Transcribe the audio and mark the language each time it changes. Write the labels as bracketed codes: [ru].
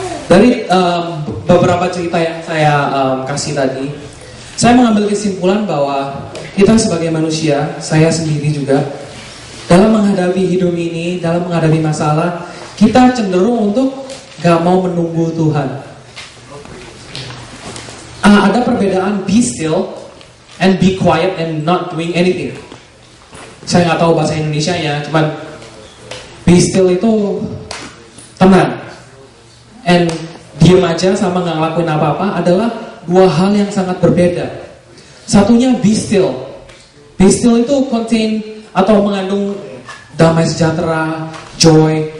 [id] Dari beberapa cerita yang saya kasih tadi, saya mengambil kesimpulan bahwa kita sebagai manusia, saya sendiri juga, dalam menghadapi hidup ini, dalam menghadapi masalah, kita cenderung untuk gak mau menunggu Tuhan. Ada perbedaan [en] be still and be quiet and not doing anything. [id] Saya gak tahu bahasa Indonesianya, cuman be still itu tenang, and diem aja sama gak ngelakuin apa-apa adalah dua hal yang sangat berbeda. Satunya be still. Be still itu contain atau mengandung damai sejahtera, joy.